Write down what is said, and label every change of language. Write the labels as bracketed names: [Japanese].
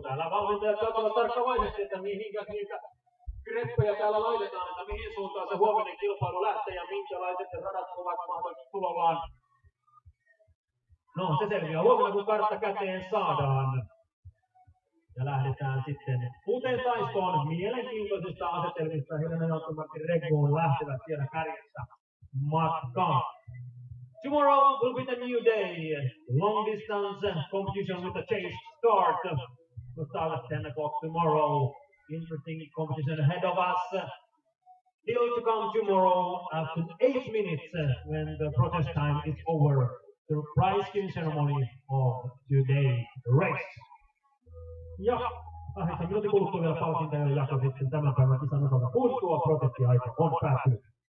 [Finnish] Täällä valmentajat katsovat tarkkavaisesti, että mihinkä niitä greppejä täällä laitetaan, että mihin suuntaan se huominen kilpailu lähtee ja minkälaiset radat ovat mahdollisesti tulollaan. No, se selviää huomenna, kun kartta käteen saadaan. Ja lähdetään sitten uuteen taistoon mielenkiintoisista asetelmista. Helena Joutsenmartin Rekmoon lähtevät siellä kärjessä matkaan. [English] Tomorrow will be the new day. Long distance competition with a changed start. We'll start at 10 o'clock tomorrow. Interesting competition ahead of us. Still to come tomorrow after 8 minutes when the protest time is over. The prize giving ceremony of today's race. [Finnish] Ja 8 minuutin kuluttua vielä palkintojen jako sitten tämän päivän kisan osalta. Kun tuo protestiaika on päättynyt.